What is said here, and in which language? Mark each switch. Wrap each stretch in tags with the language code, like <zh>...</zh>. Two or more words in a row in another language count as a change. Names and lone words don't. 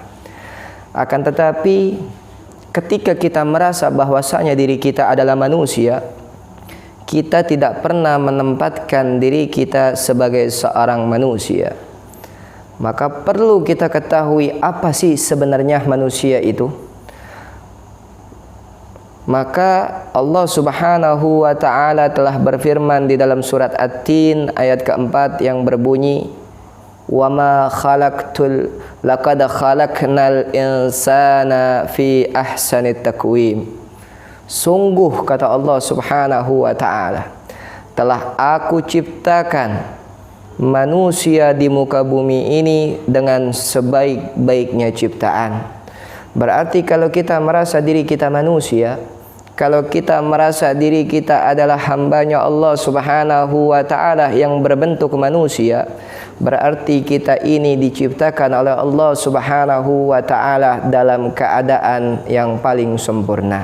<id>Akan tetapi ketika kita merasa bahwasanya diri kita adalah manusia, kita tidak pernah menempatkan diri kita sebagai seorang manusia. Maka perlu kita ketahui apa sih sebenarnya manusia itu. Maka Allah</id> <ar>سبحانه وتعالى</ar> <id>telah berfirman di dalam surat At-Tin ayat keempat yang berbunyi,</id> <ar>وما خلقت لقد خلقنا الإنسان في أحسن تقويم.</ar> <id>Sungguh kata Allah</id> <ar>سبحانه وتعالى,</ar> <id>telah aku ciptakan manusia di muka bumi ini dengan sebaik-baiknya ciptaan. Berarti kalau kita merasa diri kita manusia, kalau kita merasa diri kita adalah hambanya Allah</id> <ar>سبحانه وتعالى</ar> <id>yang berbentuk manusia, berarti kita ini diciptakan oleh Allah</id> <ar>سبحانه وتعالى</ar> <id>dalam keadaan yang paling sempurna.</id>